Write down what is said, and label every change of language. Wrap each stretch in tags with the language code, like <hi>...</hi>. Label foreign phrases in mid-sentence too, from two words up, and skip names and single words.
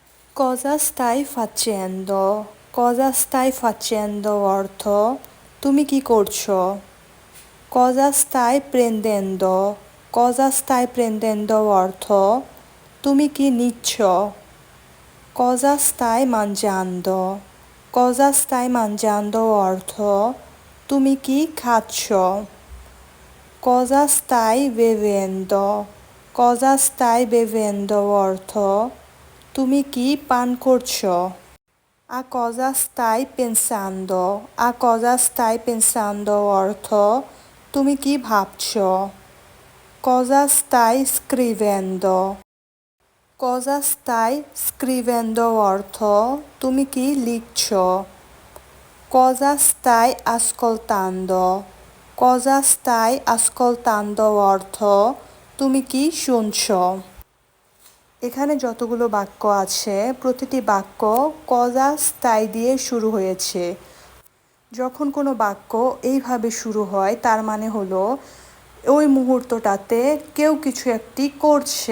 <it>Cosa stai facendo? Cosa stai facendo</it> <bn>অর্থ তুমি কি করছো?</bn> <it>Cosa stai prendendo? Cosa stai prendendo</it> <bn>অর্থ তুমি কি নিচ্ছ?</bn> <it>Cosa stai mangiando? Cosa stai mangiando</it> <bn>অর্থ তুমি কি খাচ্ছ?</bn> <it>Cosa stai bevendo? Cosa stai bevendo</it> <bn>অর্থ তুমি কি পান করছো?</bn> <it>A cosa stai pensando? A cosa stai pensando</it> <bn>অর্থ তুমি কি ভাবছো?</bn> <it>Cosa stai scrivendo? Cosa stai scrivendo</it> <bn>অর্থ তুমি কি লিখছো?</bn> <it>Cosa stai ascoltando? Cosa stai ascoltando</it> <bn>অর্থ তুমি কি শুনছো? এখানে যতগুলো বাক্য আছে প্রতিটি বাক্য</bn> <it>cosa stai</it> <bn>দিয়ে শুরু হয়েছে। যখন কোনো বাক্য এইভাবে শুরু হয় তার মানে হলো ওই মুহূর্তটাতে কেউ কিছু একটি করছে।</bn>